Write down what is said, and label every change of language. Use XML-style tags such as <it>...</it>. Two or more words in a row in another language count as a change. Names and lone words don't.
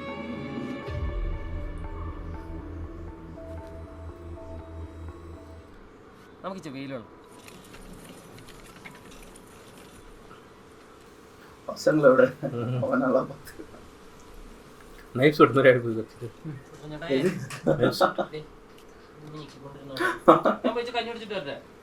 <ml>നമുക്ക് വെയിലാണ്.</ml> <ta>பசங்களை விட அவன் நல்லா பார்த்து</ta> <en>knife shot</en> <ta>மாதிரி ஆடி போய் வச்சுட்டு</ta> <ml>ഞാൻ പോയി കഞ്ഞി കുടിച്ചിട്ട് വരട്ടെ.</ml>